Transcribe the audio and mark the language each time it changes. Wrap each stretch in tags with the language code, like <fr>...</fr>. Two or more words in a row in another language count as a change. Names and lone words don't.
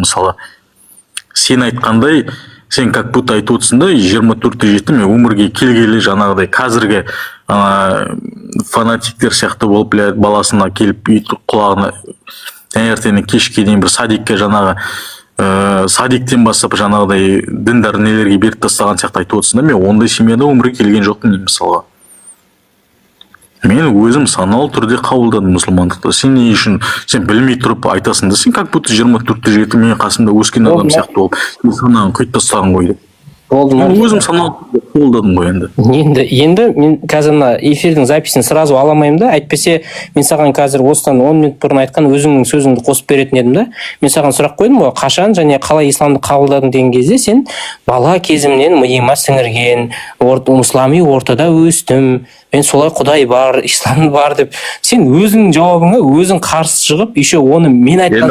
<kk>Мысалы, сен айтқандай, сен</kk> <ru>как будто</ru> <kk>айтып отырсың да, 24-те жетті, мен өмірге келгелі жаңағыдай қазіргі фанатиктер сияқты болып, баласына келіп құлағына таңертеңнен кешке дейін бір садикке жаңағы садиктен бастап жаңағыдай діндар нелерге беріп тастаған сияқты айтып отырсың да, мен ондай семьяда өмірге келген жоқпын мысалға. Мен өзім саналы түрде қабылдадым мұсылмандықты. Сен не үшін, сен білмей тұрып айтасың да, сен</kk> <ru>как будто</ru> <kk>24-те жеті мен қасымда өскен адам сияқты болып, сен санағын құйып тастаған ғой деп. Мен өзім саналы қабылдадым ғой енді. Енді мен қазір мына эфирдің записін сразу аламаймын да, әйтпесе мен саған қазір осыдан 10 минут бұрын айтқан өзіңнің сөзіңді қосып беретін едім да. Мен саған сұрақ қойдым ғой, қашан және қалай исламды қабылдадың деген кезде сен бала кезімнен миыма сіңірген, ислами ортада өстім, мен солай Құдай бар, ислам бар деп, сен өзіңнің жауабыңа өзің қарсы шығып, еще оны мен айтқан</kk>